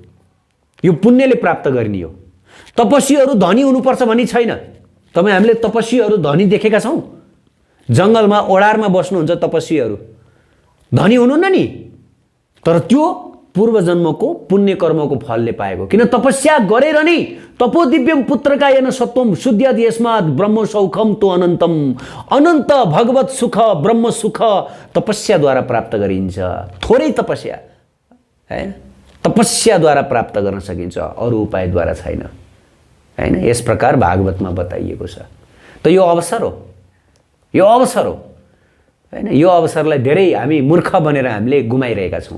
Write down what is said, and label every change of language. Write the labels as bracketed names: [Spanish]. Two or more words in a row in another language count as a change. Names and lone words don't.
[Nepali] यो पुण्यले प्राप्त गरिने हो। तपस्वीहरू धनी हुनुपर्छ भन्ने छैन। तपाईँ हामीले तपस्वीहरू धनी देखेका छौँ। जङ्गलमा ओडारमा बस्नुहुन्छ तपस्वीहरू, धनी हुनुहुन्न नि, तर त्यो पूर्व जन्मको पुण्य कर्मको फलले पाएको। किन तपस्या गरेर नै [Sanskrit] तपो दिव्यम पुत्रका येन सत्वम शुद्ध्याद यस्मात् ब्रह्म सौखम तो अनन्तम। [Nepali] अनन्त भगवत सुख, ब्रह्म सुख तपस्याद्वारा प्राप्त गरिन्छ। थोरै तपस्या हैन, तपस्याद्वारा प्राप्त गर्न सकिन्छ, अरू उपायद्वारा छैन हैन। यस प्रकार भागवतमा बताइएको छ। त यो अवसर हो, यो अवसर हो हैन। यो अवसरलाई धेरै हामी मूर्ख बनेर हामीले गुमाइरहेका छौँ।